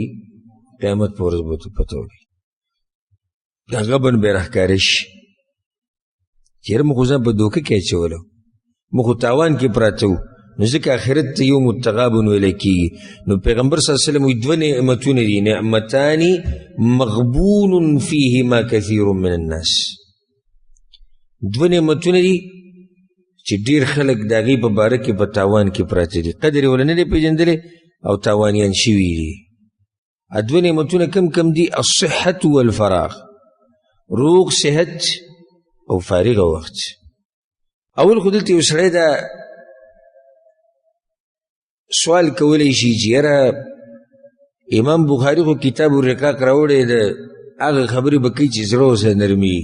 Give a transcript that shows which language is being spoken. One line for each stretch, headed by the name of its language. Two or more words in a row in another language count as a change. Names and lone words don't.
Pashto: قیامت په ورځ به ورته پته ولګي. دا غبن به یې راښکاره شي چې یاره موږ خو ځان په دوکه کې اچولو، موږ خو تاوان کې پراته وو. نو ځکه آخرت ته
Arabic: یوم التغابن
Pashto: ویلی کېږي. نو پیغمبر صلی الله علیه وسلم وایي دوه نعمتونه دي
Arabic: نعمتان مغبون فیهما کثیر من الناس.
Pashto: دوه نعمتونه دي چې ډېر خلک د هغې په باره کې په تاوان کې پراته دي، قدر یې ونه نه دی پېژندلی او تاوانیان شوي دي. دوه نعمتونه کم دي؟
Arabic: الصحة والفراغ،
Pashto: روغ صحت او فارغ وخت. اول خو دلته یو سړی دا سوال کولی شي چې یاره امام بخاري خو کتاب الرقاق راوړی د هغه خبرې به کوي چې زړه ورسره نرمي.